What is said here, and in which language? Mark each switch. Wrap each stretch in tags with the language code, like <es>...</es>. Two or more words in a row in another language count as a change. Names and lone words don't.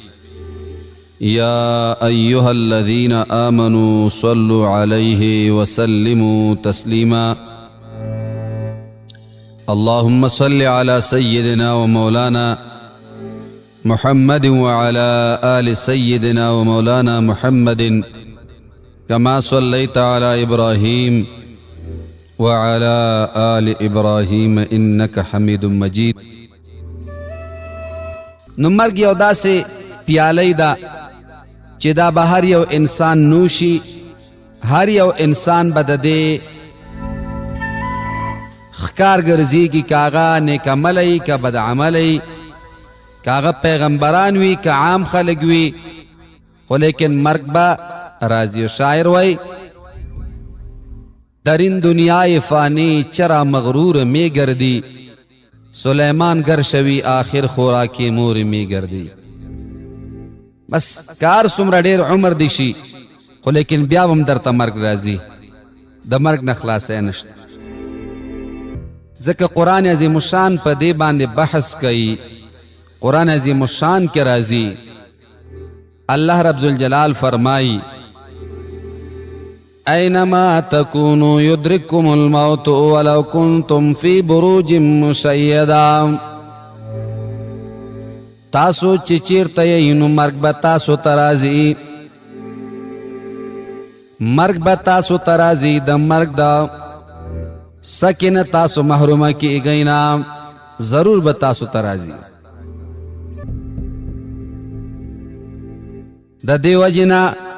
<ar>يا أيها الذين آمنوا صلوا عليه وسلموا تسليما اللهم صل على سيدنا ومولانا محمد وعلى آل سيدنا ومولانا محمد كما صليت على إبراهيم وعلى آل إبراهيم إنك حميد مجيد</ar> <ps>نمرگ یو داسې پیالۍ ده چې دا به هر یو انسان نوشي هر یو انسان به د دې ښکار ګرځېږي که هغه نیک عملی که بد عملی که هغه پیغمبران وي که عام خلک وي خو لیکن مرگ به راضی و شاعر وی</ps> <fa>در این دنیای فانی چرا مغرور می گردی سلیمان گر شوی آخر خوراکی مور می گردی</fa> <ps>بس کار څومره ډیر عمر دی شي خو لیکن بیا هم درته مرګ راځي د مرګ نه خلاصی نشته ځکه قرآن عظیم الشان په دې باندې بحث کوي قرآن عظیم الشان کې راځي الله رب ذوالجلال فرمائی</ps> <ar>اینما تکونوا یدرککم الموت ولو کنتم فی بروج مشیدہ</ar> <ps>تاسو چې چیرته یې نو مرګ به تاسو ته راځي مرګ به تاسو ته راځي د مرګ د سکینه تاسو محرومه کیږئ نه ضرور به تاسو ته راځي د دې وجې نه</ps>